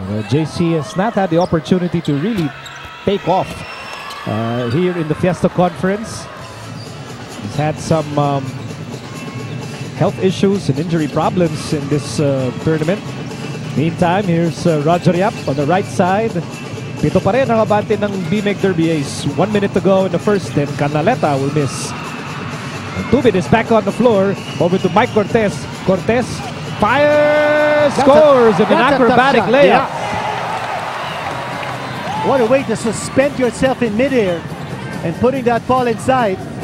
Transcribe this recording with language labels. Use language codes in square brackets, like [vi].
[en] JC has not had the opportunity to really take off here in the Fiesta Conference. He's had some health issues and injury problems in this tournament. Meantime, here's Roger Yap on the right side. [tl] Pito pa rin ang abante ng BMEG Derby Ace. [en] 1 minute to go in the first, and Canaleta will miss. And Tubin is back on the floor. Over to Mike Cortez. Cortez fires, scores, and an acrobatic layup. Yeah. What a way to suspend yourself in midair and putting that ball inside.